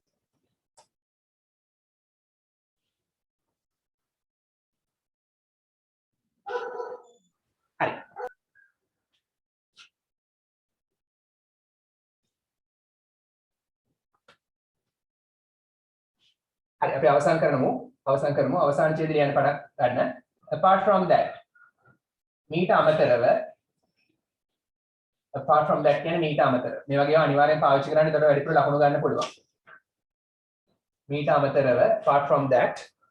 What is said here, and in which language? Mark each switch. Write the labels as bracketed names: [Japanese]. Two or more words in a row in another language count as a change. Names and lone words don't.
[Sinhala] හරි. හරි අපි අවසන් කරමු. අවසාන ඡේදය යන පටන් ගන්න. [English] apart from that [Sinhala] මීට අමතරව [English] apart from that [Sinhala] කියන්නේ මීට අමතරව. මේ වගේ ඒවා අනිවාර්යෙන් පාවිච්චි කරන්න ඒකට වැඩිපුර ලකුණු ගන්න පුළුවන්. මීට අමතරව [English] apart from that